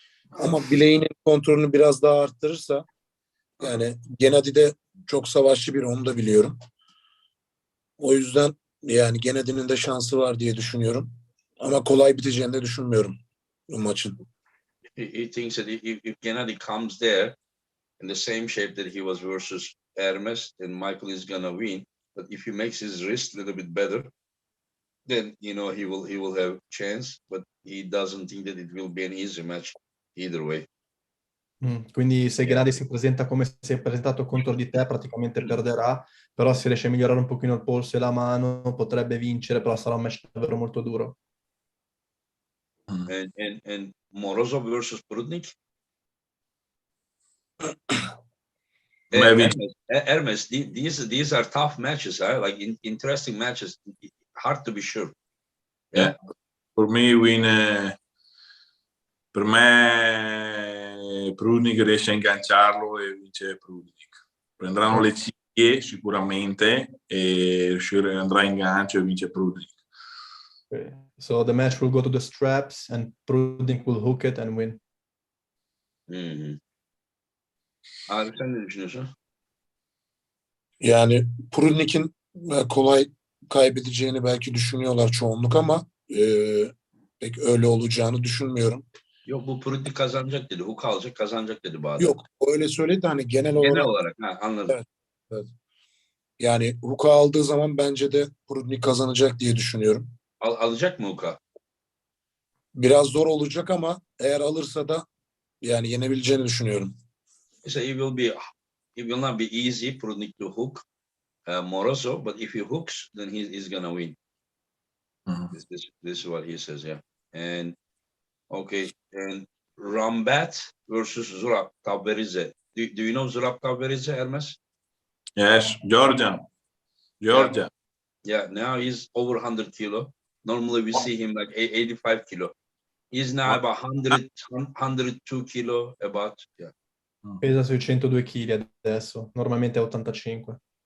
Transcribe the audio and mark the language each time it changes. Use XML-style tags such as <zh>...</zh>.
<tr>Ama bileğinin kontrolünü biraz daha arttırırsa yani Gennady de çok savaşçı biri, onu da biliyorum. O yüzden Yani Gennady'nin de şansı var diye düşünüyorum. Ama kolay biteceğini de düşünmüyorum bu maçın.</tr> <en>He thinks that if Gennady comes there in the same shape that he was versus Ermes, then Michael is gonna win. But if he makes his wrist a little bit better, then he will have chance. But he doesn't think that it will be an easy match either way.</en> <it>Quindi se</it> <en>Yeah.</en> <it>Gennady si presenta come si è presentato contro di te, praticamente perderà, però se riesce a migliorare un pochino il polso e la mano, potrebbe vincere, però sarà un match davvero molto duro.</it> <en>And Morozov versus Prudnik. Maybe. Ermes, these are tough matches, huh? Like interesting matches. Hard to be sure. Yeah. For me,</en> <it>per me Prudnik riesce a ingaggiarlo e vince Prudnik. Prenderanno le cinghie sicuramente e andrà in gancio e vince Prudnik.</it> <en>Okay. So the match will go to the straps and Prudnik will hook it and win.</en> <tr>Arif, sen ne düşünüyorsun? Yani Prudnik'in kolay kaybedeceğini belki düşünüyorlar çoğunluk ama pek öyle olacağını düşünmüyorum. Yok, bu Prudnik kazanacak dedi. Hook alacak, kazanacak dedi Bahadır. Yok öyle söyledi de hani genel Genel olarak olarak anladım. Evet. Yani Hook'u aldığı zaman bence de Prudnik kazanacak diye düşünüyorum. Alacak mı Hook'a? Biraz zor olacak ama eğer alırsa da yani yenebileceğini düşünüyorum.</tr> <en>So it will not be easy Prudnik to hook Morozov, but if he hooks, then he's gonna win. This is what he says, yeah. And okay, and Rambat versus Zurab Taberidze. Do you know Zurab Taberidze, Ermes? Yes, Georgia. Yeah, now he's over 100 kilo. Normally we see him like 85 kilo. He's now about 102 kilo, about, yeah.</en> <it>Pesa sui 102 kg adesso, normalmente è 85.</it>